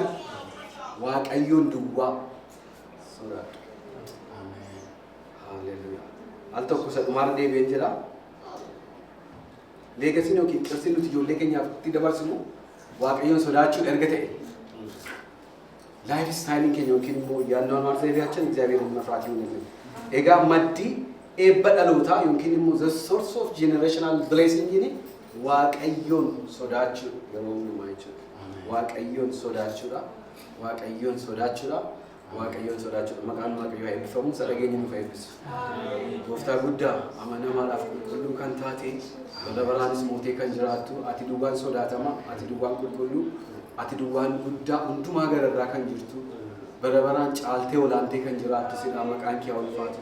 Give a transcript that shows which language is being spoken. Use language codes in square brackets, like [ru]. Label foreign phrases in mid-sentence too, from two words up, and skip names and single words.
[om] Waaqayyoon duwwaa sodaadhu. Amen. Haalleluuyaa. Al tokko isa dhumaarra deebi'een jedha. Leegasiin yookiin qirsiin nuti ijoollee keenyaaf itti dabarsinu Waaqayyoon sodaachuun erga ta'e. [en] Laayif istaayiliin [om] keenya yookiin immoo yaannoon zaybiyaachin [am] እግዚአብሔርን መፍራት ይሁንልን. [om] Egaa maddii eebba dhalootaa yookiin immoo [en] the source of generational blessing [om] ni Waaqayyoon sodaachuu yeroo hundumaa jechuudha. Waaqayyoon sodaachuudha. Waaqayyoon sodaachuudha. Waaqayyoon sodaachuudha. Maqaan Waaqayyoo eebbifamu sadhageenya nuuf eebbisu. Gooftaa guddaa amanamaadhaaf qulqulluu kan taate bara baraanis mootee kan jiraattu ati duwwaan sodaatama ati duwwaan qulqulluu ati duwwaan guddaa hundumaa gararraa kan jirtu bara baraan caaltee olaantee kan jiraattu sidhaa maqaan kee ulfaatu.